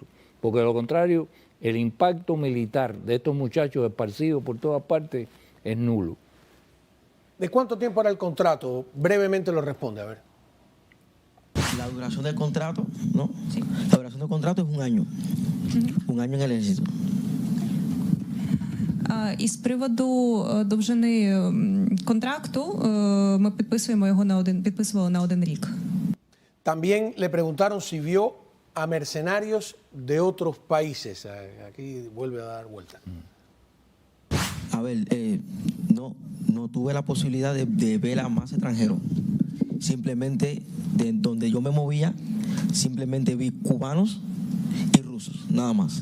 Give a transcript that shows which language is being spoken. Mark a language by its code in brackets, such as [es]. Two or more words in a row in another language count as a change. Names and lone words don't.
[es] Porque de lo contrario, el impacto militar de estos muchachos esparcidos por todas partes es nulo. ¿De cuánto tiempo era el contrato? Brevemente lo responde, a ver. La duración del contrato, ¿no? Sí. La duración del contrato es 1 año. 1 año en el ejército. [uk] Із приводу довжини контракту ми підписували на 1 рік. [es] También le preguntaron si vio a mercenarios de otros países. Aquí vuelve a dar vuelta. A ver, no tuve la posibilidad de ver a más extranjeros. Simplemente de donde yo me movía, simplemente vi cubanos y rusos, nada más.